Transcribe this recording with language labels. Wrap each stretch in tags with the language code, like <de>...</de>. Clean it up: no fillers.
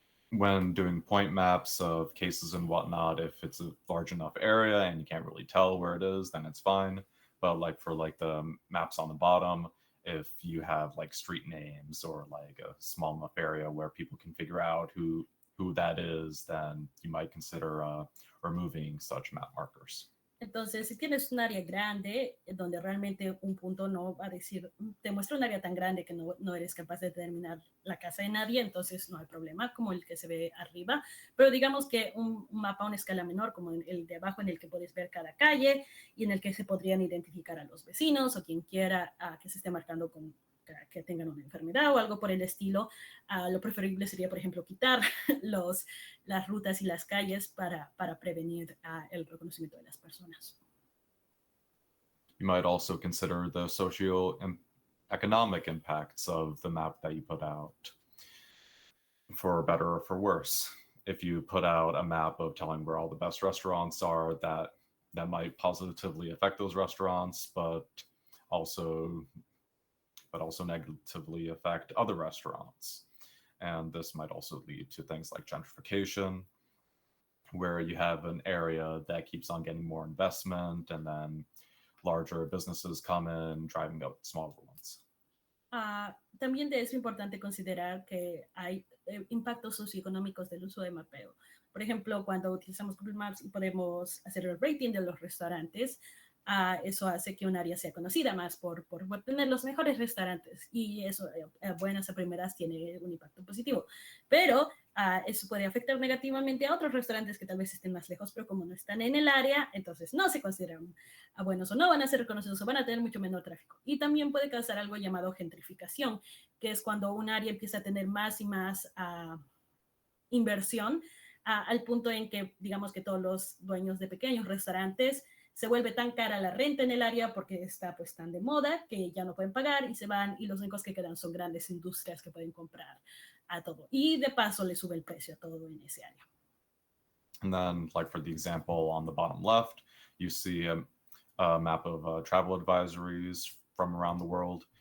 <en>When doing point maps of cases and whatnot, if it's a large enough area and you can't really tell where it is, then it's fine. But like for like the maps on the bottom, if you have like street names or like a small enough area where people can figure out who that is, then you might consider removing such map markers.</en> <es>Entonces, si tienes un área grande, donde realmente un punto no va a decir, te muestra un área tan grande que no eres capaz de determinar la casa de nadie, entonces no hay problema, como el que se ve arriba. Pero digamos que un mapa a una escala menor, como el de abajo, en el que puedes ver cada calle y en el que se podrían identificar a los vecinos o quien quiera que se esté marcando con que tengan una enfermedad o algo por el estilo, lo preferible sería, por ejemplo, quitar las rutas y las calles para prevenir el reconocimiento de las personas.</es> <en>You might also consider the socio-economic impacts of the map that you put out, for better or for worse. If you put out a map of telling where all the best restaurants are, that might positively affect those restaurants, but also negatively affect other restaurants. And this might also lead to things like gentrification, where you have an area that keeps on getting more investment and then larger businesses come in, driving up smaller ones.</en> <es>También es importante considerar que hay impactos socioeconómicos del uso de mapeo. Por ejemplo, cuando utilizamos Google Maps y podemos hacer el rating de los restaurantes, eso hace que un área sea conocida más por tener los mejores restaurantes y eso buenas a primeras tiene un impacto positivo, pero eso puede afectar negativamente a otros restaurantes que tal vez estén más lejos, pero como no están en el área, entonces no se consideran buenos o no van a ser reconocidos o van a tener mucho menor tráfico. Y también puede causar algo llamado gentrificación, que es cuando un área empieza a tener más y más inversión al punto en que digamos que todos los dueños de pequeños restaurantes se vuelve tan cara la renta en el área porque está pues tan de moda que ya no pueden pagar y se van y los únicos que quedan son grandes industrias que pueden comprar a todo. Y de paso le sube el precio a todo en ese área.</es> <en>And then like for the example on the bottom left, you see a map of travel advisories from around the world.</en>